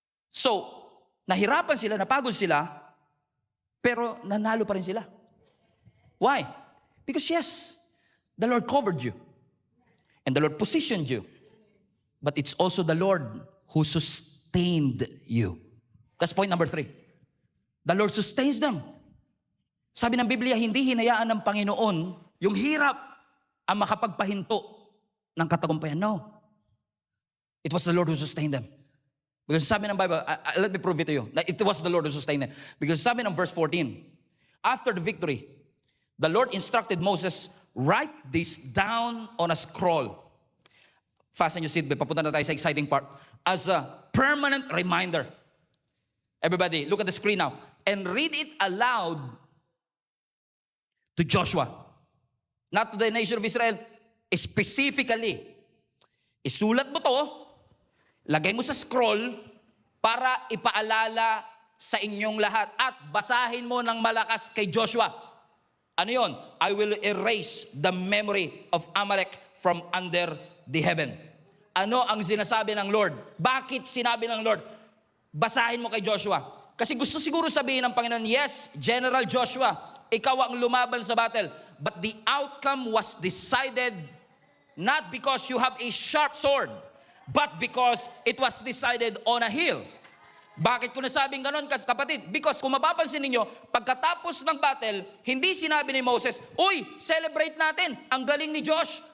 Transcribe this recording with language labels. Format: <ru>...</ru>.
<tl>So, nahirapan sila, napagod sila, pero nanalo pa rin sila.</tl> <en>Why? Because yes, the Lord covered you. And the Lord positioned you. But it's also the Lord who sustained you. That's point number 3. The Lord sustains them.</en> <tl>Sabi ng Biblia, hindi hinayaan ng Panginoon yung hirap ang makapagpahinto ng katagumpayan.</tl> <en>No. It was the Lord who sustained them. Because</en> <tl>sabi ng</tl> <en>Bible, let me prove it to you. It was the Lord who sustained them. Because</en> <tl>sabi ng</tl> <en>verse 14, after the victory, the Lord instructed Moses, write this down on a scroll. Fasten your seatbelt.</en> <tl>Papunta na tayo sa</tl> <en>exciting part. As a permanent reminder. Everybody, look at the screen now. And read it aloud to Joshua. Not to the nation of Israel.</en> <tl>Specifically. Isulat mo to. Lagay mo sa scroll para ipaalala sa inyong lahat. At basahin mo ng malakas kay Joshua. Ano yon?</tl> <en>I will erase the memory of Amalek from under the heaven.</en> <tl>Ano ang sinasabi ng Lord? Bakit sinabi ng Lord? Basahin mo kay Joshua. Kasi gusto siguro sabihin ng Panginoon, yes, General Joshua, ikaw ang lumaban sa battle.</tl> <en>But the outcome was decided not because you have a sharp sword, but because it was decided on a hill.</en> <tl>Bakit ko nasabing ganon, kapatid? Because kung mapapansin ninyo, pagkatapos ng battle, hindi sinabi ni Moses, uy, celebrate natin, ang galing ni Josh.</tl>